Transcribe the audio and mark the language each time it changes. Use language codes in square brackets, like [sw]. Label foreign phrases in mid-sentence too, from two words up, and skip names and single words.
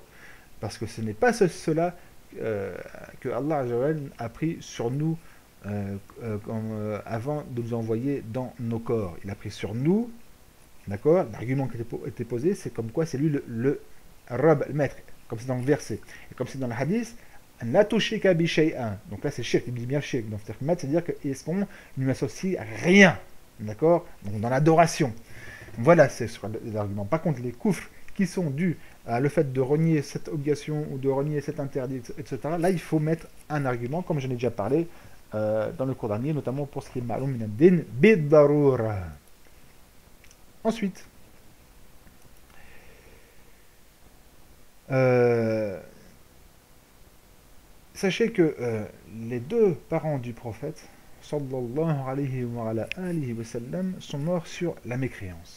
[fr] Parce que ce n'est pas cela que Allah a pris sur nous avant de nous envoyer dans nos corps. Il a pris sur nous, d'accord? L'argument qui était posé, c'est comme quoi c'est lui le Rabb, le maître, comme c'est dans le verset. Et comme c'est dans le hadith, [ar] لا تشرك به شيئا. [fr] Donc là, c'est shirk, il dit bien shirk. Donc c'est-à-dire qu'on ne lui associe rien. D'accord? Donc dans l'adoration. Voilà, c'est sur les arguments. Par contre, les koufrs qui sont dus à le fait de renier cette obligation ou de renier cet interdit, etc., là, il faut mettre un argument, comme j'en ai déjà parlé dans le cours dernier, notamment pour ce qui est [ar] معلوم من الدين بالضرورة. [fr] Ensuite, sachez que les deux parents du prophète, [ar] صلى الله عليه وسلم, [fr] sont morts sur la mécréance.